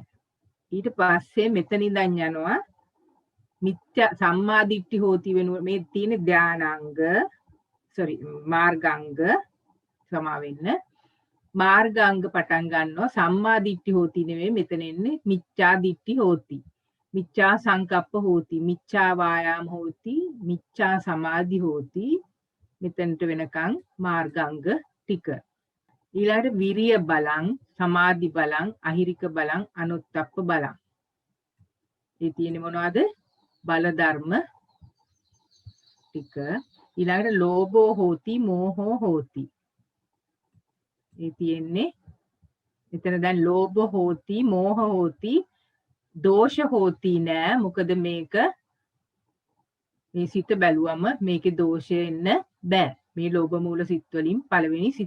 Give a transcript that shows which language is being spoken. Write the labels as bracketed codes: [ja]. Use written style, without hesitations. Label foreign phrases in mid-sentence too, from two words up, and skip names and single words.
[si] ඊට පස්සේ මෙතන ඉඳන් යනවා මිත්‍යා [pi] සම්මාදිට්ඨි හෝති [si] වෙනුව මේ තියෙන ධානාංග මාර්ගාංග සමා වෙන්න. මාර්ගාංග පටන් ගන්නවා [pi] සම්මාදිට්ඨි හෝති [si] නෙවෙයි මෙතන එන්නේ [pi] මිච්ඡා දිට්ඨි හෝති. මිච්ඡා සංකප්ප හෝති, මිච්ඡා වායාම හෝති, මිච්ඡා සමාධි හෝති. [si] මෙතනට වෙනකන් මාර්ගාංග ටික. [pi] ඊළඟට විරිය බලං, සමාධි බලං, අහිරික බලං, අනුත්තප්ප බලං. [si] ඒ තියෙන්නේ මොනවද? බල ධර්ම ටික. [pi] ඊළඟට ලෝභෝ හෝති, මෝහෝ හෝති. [si] ඒ තියෙන්නේ මෙතන දැන් [pi] ලෝභ හෝති, මෝහ හෝති, දෝෂ හෝති [si] නෑ. මොකද මේක මේ සිත බැලුවම මේකේ දෝෂය එන්න බෑ. මේ ලෝභ මූල සිත් වලින් පළවෙනි සිත.